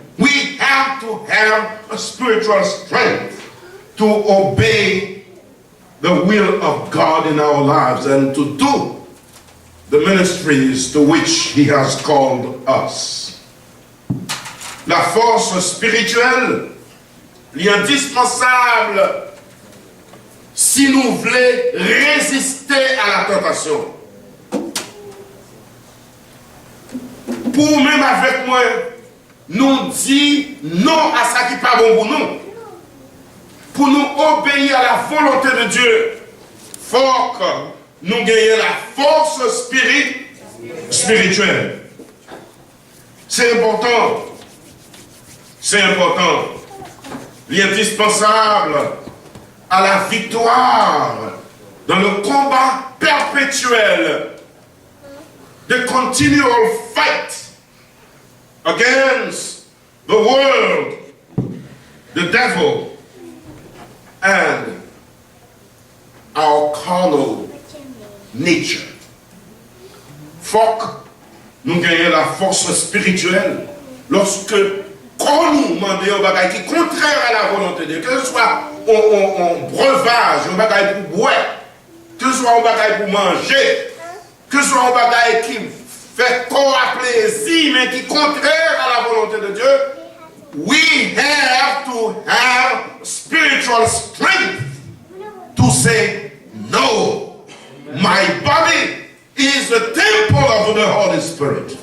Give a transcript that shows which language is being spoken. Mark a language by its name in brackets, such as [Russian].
[English] We have to have a spiritual strength to obey the will of God in our lives and to do the ministries to which He has called us. [French] La force spirituelle est indispensable si nous voulons résister à la tentation. Pour même avec moi, nous dire non à ça qui n'est pas bon pour nous. Pour nous obéir à la volonté de Dieu, il faut que nous gagnions la force spirituelle. C'est important. C'est important. Il est indispensable à la victoire dans le combat perpétuel. [English] The continual fight against the world, the devil, and our carnal nature. [French] Faut que nous gagnions la force spirituelle lorsque, quand nous demandons un bagage qui est contraire à la volonté de Dieu, que ce soit un breuvage, un bagage pour boire, que ce soit un bagage pour manger, que ce soit un bagage qui fait corps à plaisir, mais qui est contraire à la volonté de Dieu, [English] we have to have spiritual strength to say, no, my body is the temple of the Holy Spirit.